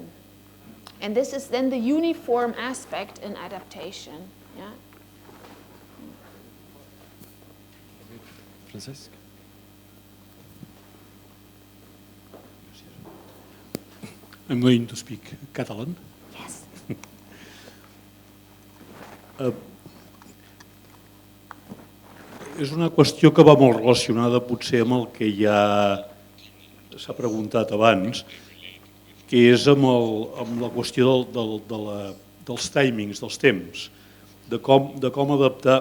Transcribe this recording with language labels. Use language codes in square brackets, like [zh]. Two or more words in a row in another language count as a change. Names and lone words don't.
[en] And this is then the uniform aspect in adaptation. Yeah? Francesc? I'm going to speak Catalan. Yes. [ca] És una qüestió que va molt relacionada potser amb el que ja s'ha preguntat abans, que és amb la qüestió dels timings, dels temps, de com adaptar.